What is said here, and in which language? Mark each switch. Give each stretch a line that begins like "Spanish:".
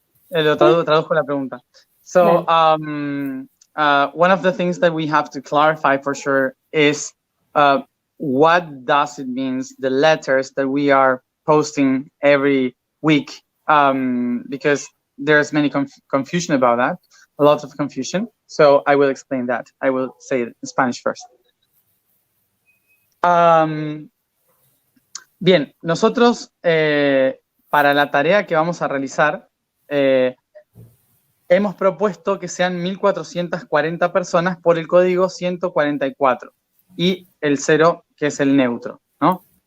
Spanish: Lo traduzco la pregunta.
English: So, one of the things that we have to clarify for sure is what does it mean, the letters that we are posting every week, because there's many confusion about that, a lot of confusion. So I will explain that. I will say it in Spanish first.
Spanish: Bien, nosotros para la tarea que vamos a realizar, hemos propuesto que sean 1.440 personas por el código 144 y el 0, que es el neutro, ¿no?